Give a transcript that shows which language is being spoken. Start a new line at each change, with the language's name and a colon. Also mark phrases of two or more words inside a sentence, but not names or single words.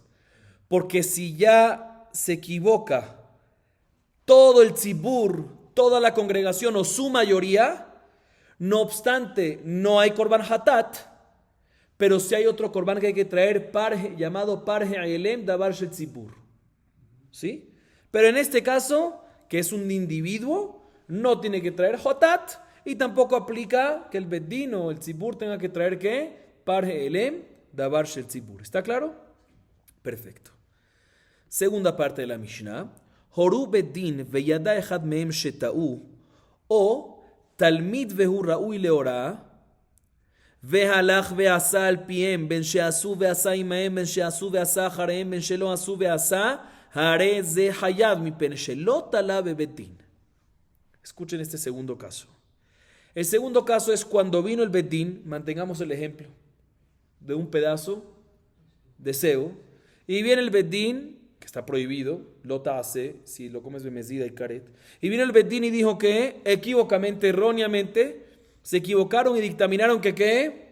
Spanish: Porque si ya se equivoca todo el tzibur, toda la congregación o su mayoría, no obstante, no hay
Hebrew: קרבן חטאת,
Spanish: pero si hay otro korban que hay que traer, llamado
Hebrew: פר העלם דבר של ציבור.
Spanish: ¿Sí? Pero en este caso, que es un individuo, no tiene que traer hatat y tampoco aplica que el bedín o el tzibur tenga que traer ¿qué?
Hebrew: פר העלם דבר של ציבור.
Spanish: ¿Está claro? Perfecto. Segunda parte de la Mishnah.
Hebrew: הורו בית דין וידע אחד מהם שטעו או תלמיד והוא ראוי להוראה והלך ועשה על פיהם בין שעשו ועשה עמהם בין שעשו ועשה אחריהם בין שלא עשו ועשה הרי זה חייב מפני שלא תלה בבית דין.
Spanish: Escuchen este segundo caso. El segundo caso es cuando vino el bet din, mantengamos el ejemplo de un pedazo de cebo, y viene el bet din, que está prohibido, lota hace, si lo comes bemezida y karet, y vino el bet din y dijo que equivocamente, erróneamente, se equivocaron y dictaminaron que ¿qué?